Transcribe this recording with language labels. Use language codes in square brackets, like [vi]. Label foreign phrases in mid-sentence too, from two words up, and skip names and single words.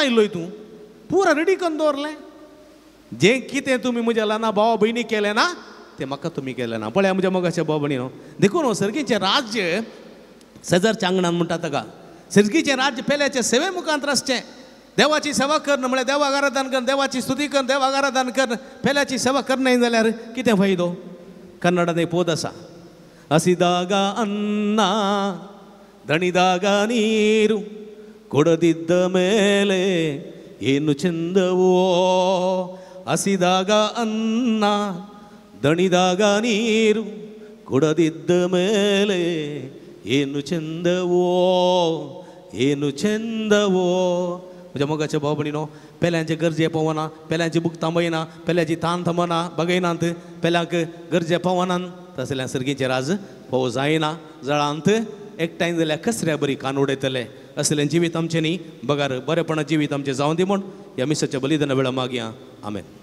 [kok] आयिल्लो हितून पुरा रेडी करून दवरलें जें कितें तुमी म्हज्या ल्हाना भावा भयणी केलें ना तें म्हाका तुमी केलें ना पळय म्हज्या मोगाच्या भाव भयणीनो देखून सर्गीचें राज्य शेजारच्या आंगणान म्हणटा ताका सर्गीचें राज्य पेल्याचे सेवे मुखांतर आसचें देवाची सेवा कर म्हळ्यार देवाक आराधन कर देवाची स्तुती कर देवाक आराधन कर पेल्याची सेवा करना जाल्यार कितें फायदो कन्नडांत एक पोद आसा [kn] ಹಸಿದಾಗ ಅನ್ನ ದಣಿದಾಗ ನೀರು ಕೊಡದಿದ್ದ ಮೇಲೆ ಏನು ಚಂದವೋ ಹಸಿದಾಗ ಅನ್ನ ದಣಿದಾಗ ನೀರು ಕೊಡದಿದ್ದ ಮೇಲೆ ಏನು ಚಂದವೋ ಏನು [kok] ಚಂದವೋ म्हज्या मोगाच्या भाव भयणीनो पेल्यांचे गरजे पवना पेल्यांची बूक थांबयना पेल्याची ताण थांबना बगयनात पेल्यांक गरजे पवनात तसल्या सर्गीचें राज पोव जायना जळांत एकठांय जाल्यार कसऱ्या बरी कान उडयतले असलें जिवीत आमचें न्ही बगार बरेपणा जिवीत आमचें जावं दी म्हूण ह्या मिसाच्या बलिदाना वेळा मागया आमेन.